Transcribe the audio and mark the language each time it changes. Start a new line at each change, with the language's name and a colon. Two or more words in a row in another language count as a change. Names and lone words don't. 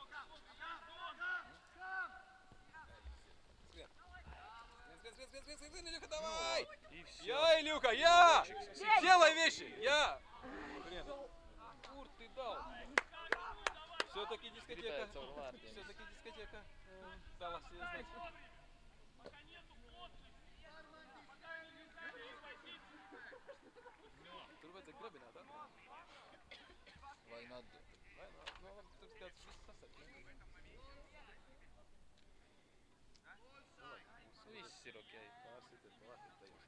Russian: Свет, Илюха, давай! И все. Я, Илюха, я! Делай вещи, я! Блин, кур ты дал. Все-таки дискотека. Все-таки дискотека дала себе знать.
Latvian: Tur vajadzēja grabināt, tā? Vai nadu? Tur kāds viss sasaka. Viss ir ok. Pārsities pa Latviju tajos.